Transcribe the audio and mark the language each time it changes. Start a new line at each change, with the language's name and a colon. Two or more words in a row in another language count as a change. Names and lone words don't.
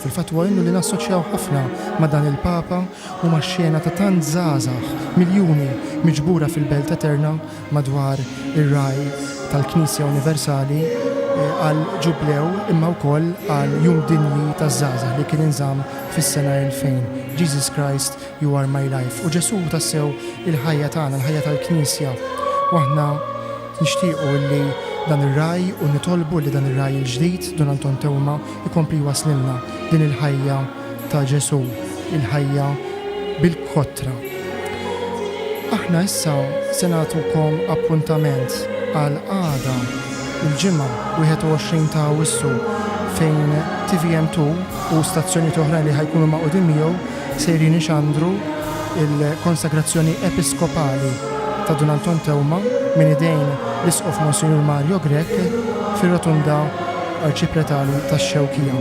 Maltese: Fil-fatwa innu li nassoċjaw ħafna ma' dan il-Papa u ma' xena ta' tant żgħażagħ, miljuni miġbura fil-Belt Eterna madwar ir-raj tal-Knisja Universali għal ġublew imma wkoll għal jum dinji taż-żgħażagħ li kien inżamm fis-sena 2000.
English: Jesus Christ, you are my life.
Maltese: U Ġesu tassew il-ħajja tagħna, il-ħajja tal-Knisja. U aħna nixtiequ li dan ir-raj u nitolbu li dan ir-raj il-ġdid Don Anton Tewma ikompli waslilna din il-ħajja ta' Ġesu, il-ħajja bil-kotra. Aħna issa se nagħtukom appuntament għal għada il-ġimgħa 21 ta' Awwissu fejn TVM2 u stazzjoni oħrajn li ħajkunu maqudin miegħu sejrin ixandru il-konsagrazzjoni episkopali ta' Don Anton Tewma minn idejn l-Isqof Monsignor Mario Grek fir-rotunda arċipretali tax-Xewkija.